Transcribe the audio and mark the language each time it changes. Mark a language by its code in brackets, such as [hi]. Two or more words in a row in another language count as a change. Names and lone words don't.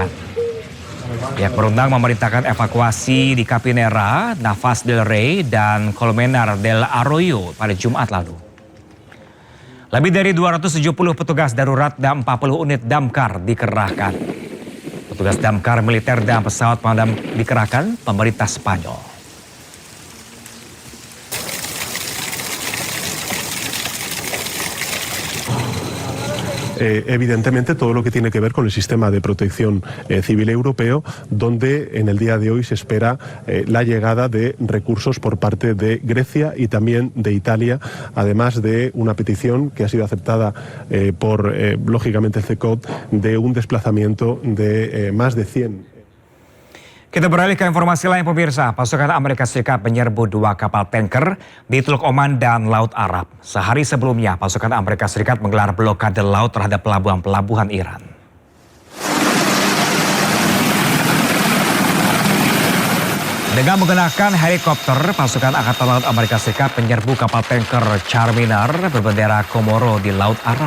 [id] Pihak berundang memerintahkan evakuasi di Capinera, Navas del Rey, dan Colmenar del Arroyo pada Jumat lalu. Lebih dari 270 petugas darurat dan 40 unit damkar dikerahkan. Petugas damkar militer dan pesawat pemadam dikerahkan pemerintah Spanyol. [es] Evidentemente todo lo que tiene que ver con el sistema de protección civil europeo, donde en el día de hoy se espera la llegada de recursos por parte de Grecia y también de Italia, además de una petición que ha sido aceptada por, lógicamente, el CECOT, de un desplazamiento de más de 100. [id] Kita beralih ke informasi lain, pemirsa. Pasukan Amerika Serikat menyerbu 2 kapal tanker di Teluk Oman dan Laut Arab. Sehari sebelumnya, pasukan Amerika Serikat menggelar blokade laut terhadap pelabuhan-pelabuhan Iran. Dengan menggunakan helikopter, pasukan Angkatan Laut Amerika Serikat menyerbu kapal tanker Charminar berbendera Komoro di Laut Arab.